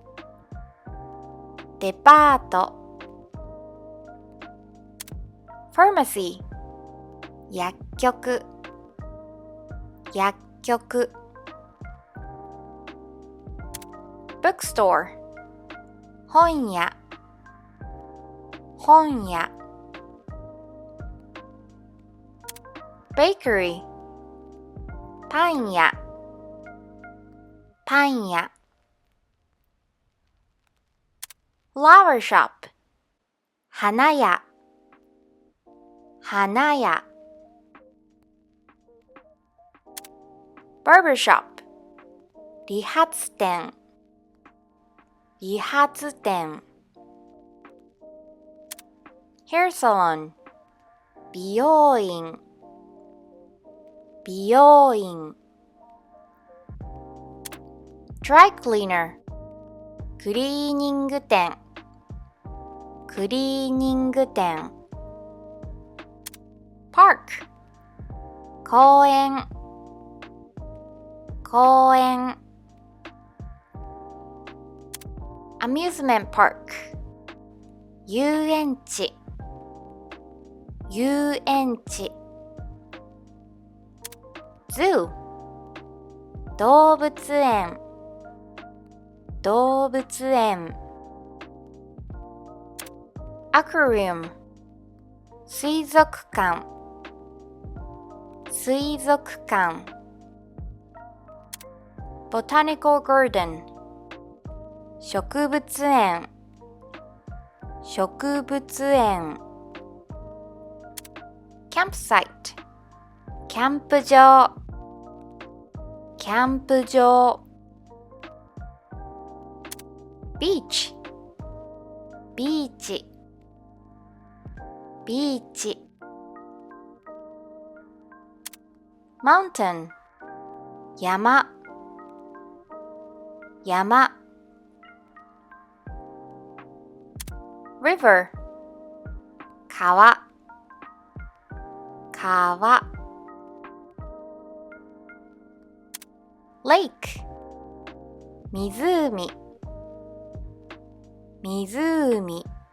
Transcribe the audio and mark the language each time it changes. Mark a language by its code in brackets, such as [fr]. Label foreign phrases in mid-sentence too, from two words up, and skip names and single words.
[ja] デパート pharmacy 薬局薬局 bookstore 本屋本屋 bakery パン屋パン屋 [en] flower shop [ja] 花屋花屋 [en] barber shop [ja] 理髪店理髪店 [en] hair salon [ja] 美容院美容院 [en] dry cleaner [ja] クリーニング店クリーニング店 park 公園公園 [en] amusement park [ja] 遊園地遊園地 zoo 動物園動物園 aquarium 水族館水族館 [en] botanical garden [ja] 植物園植物園 campsite キャンプ場キャンプ場 beach ビーチビーチ mountain 山山 river 川川 lake 湖湖